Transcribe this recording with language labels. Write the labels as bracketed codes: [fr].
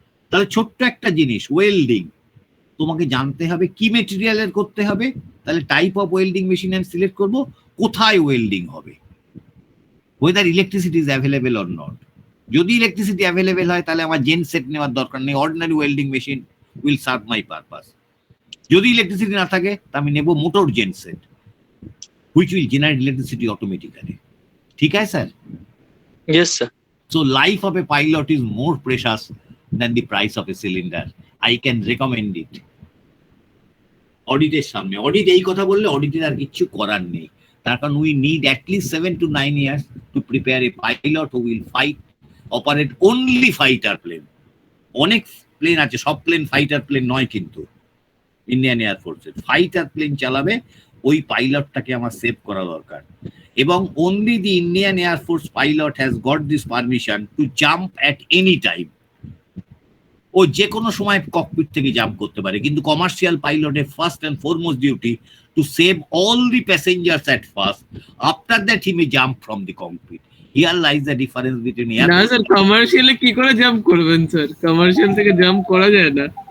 [bn] তাহলে ছোট্ট একটা জিনিস ওয়েল্ডিং, তোমাকে জানতে হবে কি মেটেরিয়ালের করতে হবে, তাহলে টাইপ অফ ওয়েল্ডিং মেশিন আমি সিলেক্ট করব, কোথায় ওয়েল্ডিং হবে, [en] Whether electricity is available or not. [bn] যদি ইলেকট্রিসিটি অ্যাভেলেবেল হয় তাহলে আমার জেন সেট নেওয়ার দরকার নেই, [en] Ordinary welding machine will serve my purpose. [bn] যদি ইলেকট্রিসিটি না থাকে তা আমি নেব motor gen set [en] Which will generate electricity automatically. [bn] ঠিক আছে sir? [en] Yes sir. So life of a pilot is more precious than the price of a cylinder. I can recommend it. [bn] অডিটের সামনে, অডিট এই কথা বললে অডিটের আর কিছু করার নেই, তার কারণ [en] We need at least 7 to 9 years to prepare a pilot who will operate only fighter plane. [bn] অনেক প্লেন আছে, সব প্লেন ফাইটার প্লেন নয়, কিন্তু ইন্ডিয়ান এয়ারফোর্সের ফাইটার প্লেন চালাবে, ওই পাইলটটাকে আমার সেভ করা দরকার। [en] এবং only the Indian Air Force pilot has got this permission to jump at any time. [bn] ও যে কোনো সময় ককপিট থেকে জাম্প করতে পারে, কিন্তু commercial পাইলটের [en] First and foremost duty to save all the passengers at first, after that he may jump from the cockpit. Here lies the difference between air. [bn] না sir, কমার্শিয়ালে কি করে জাম্প করবেন স্যার? কমার্শিয়াল থেকে jump করা যায় না।